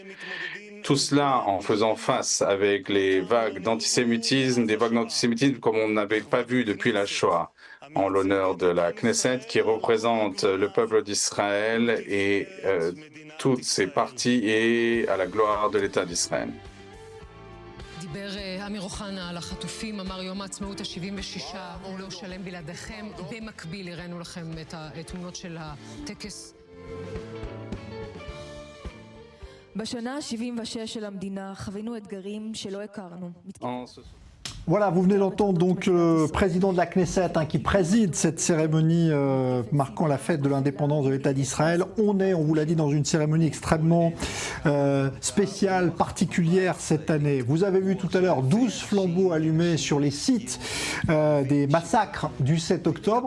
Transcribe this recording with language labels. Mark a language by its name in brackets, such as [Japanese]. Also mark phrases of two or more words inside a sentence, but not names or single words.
[French] Tout cela en faisant face avec les vagues d'antisémitisme, des vagues d'antisémitisme comme on n'avait pas vu depuis la Shoah, en l'honneur de la Knesset qui représente le peuple d'Israël et toutes ses parties et à la gloire de l'État d'Israël. [Hebrew] דיבר אמיר אוחנה על החטופים, אמר יום העצמאות ה-76, הוא לא שלם בלעדיכם. במקביל הראינו לכם את התמונות של הטקס. בשנה ה-76 של המדינה חווינו אתגרים שלא הכרנו. [French] Voilà, vous venez d'entendre donc le président de la Knesset qui préside cette cérémonie marquant la fête de l'indépendance de l'État d'Israël. On vous l'a dit, dans une cérémonie extrêmement spéciale, particulière cette année. Vous avez vu tout à l'heure 12 flambeaux allumés sur les sites des massacres du 7 octobre.